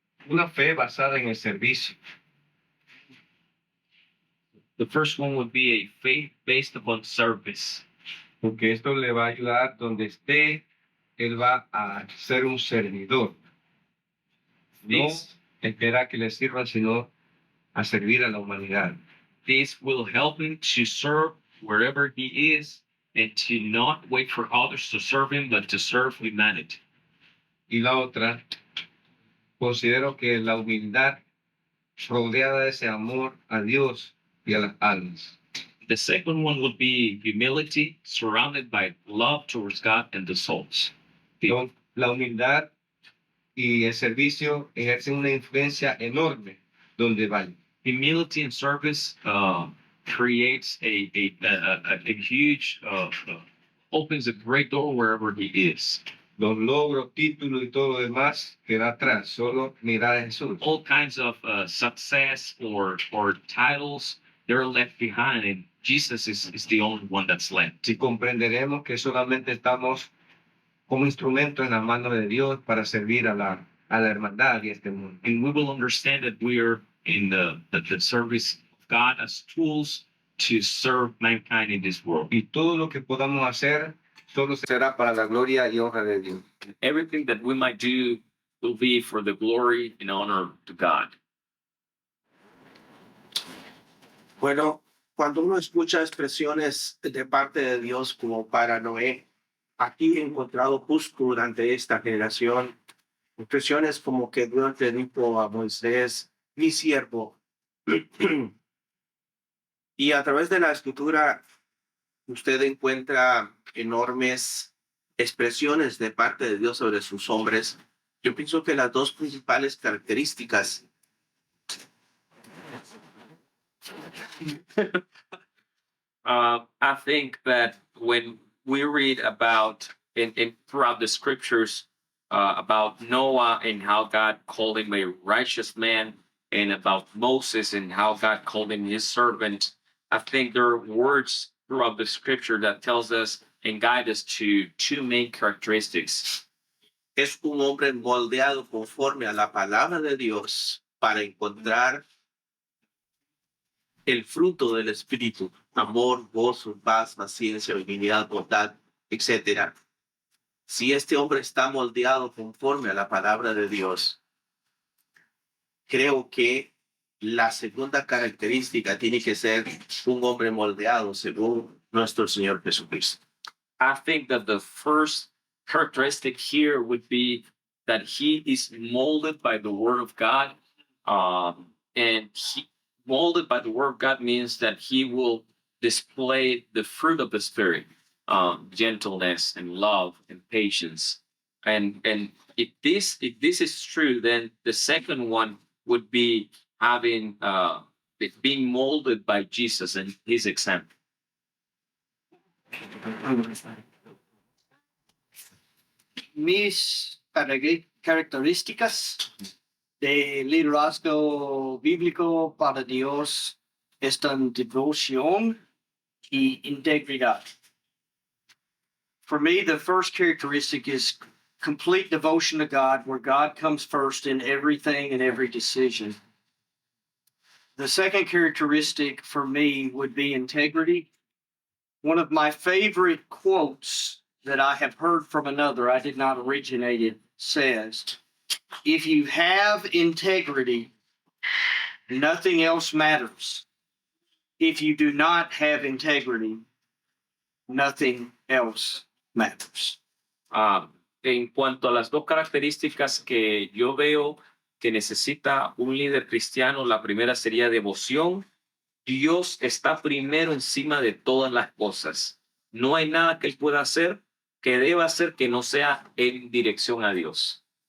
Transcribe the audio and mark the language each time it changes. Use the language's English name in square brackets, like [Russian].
[Spanish] una fe basada en el servicio. [English] The first one would be a faith based upon service. [Spanish] Porque esto le va a ayudar donde esté, él va a ser un servidor. No [English] This, [Spanish] espera que le sirvan, sino a servir a la humanidad. [English] this will help him to serve wherever he is and to not wait for others to serve him, but to serve humanity. [Spanish] Y la otra, considero que la humildad rodeada de ese amor a Dios y a las almas. [English] The second one would be humility surrounded by love towards God and the souls. [Spanish] La humildad y el servicio ejercen una influencia enorme donde vayan. [English] Humility and service creates a huge, opens a great door wherever he is. [Spanish] Los logros, títulos y todo lo demás queda atrás, solo mirar a Jesús. [English] All kinds of success or titles, they're left behind, and Jesus is the only one that's left. [Spanish] Si comprenderemos que solamente estamos como instrumento en la mano de Dios para servir a la hermandad y a este mundo. [English] And we will understand that we are in the service of God as tools to serve mankind in this world. [Spanish] Y todo lo que podamos hacer solo será para la gloria y honra de Dios. [English] Everything that we might do will be for the glory and honor to God. [Spanish] Bueno, cuando uno escucha expresiones de parte de Dios como para Noé, aquí he encontrado justo durante esta generación expresiones como que Dios le dijo a Moisés, mi siervo. Y a través de la escritura, usted encuentra enormes expresiones de parte de Dios sobre sus hombres. Yo pienso que las dos principales características [English] I think that when we read about in throughout the scriptures about Noah and how God called him a righteous man, and about Moses and how God called him his servant, I think there are words throughout the scripture that tells us and guide us to two main characteristics. [Spanish] es un hombre moldeado conforme a la palabra de Dios para encontrar el fruto del Espíritu, amor, gozo, paz, paciencia, benignidad, bondad, etc. Si este hombre está moldeado conforme a la palabra de Dios, creo que la segunda característica tiene que ser un hombre moldeado según nuestro Señor Jesucristo. [English] I think that the first characteristic here would be that he is molded by the word of God. And molded by the word of God means that he will display the fruit of the Spirit, gentleness and love and patience. And if this is true, then the second one would be having being molded by Jesus and his example. [Spanish] Mis características de liderazgo bíblico para Dios están devoción y integridad. [English] For me, the first characteristic is complete devotion to God, where God comes first in everything and every decision. The second characteristic for me would be integrity. One of my favorite quotes that I have heard from another, I did not originate it, says, if you have integrity, nothing else matters. If you do not have integrity, nothing else matters. [Spanish] En cuanto a las dos características que yo veo que necesita un líder cristiano, la primera sería devoción. Dios está primero encima de todas las cosas. No hay nada que él pueda hacer que deba hacer que no sea en dirección a Dios.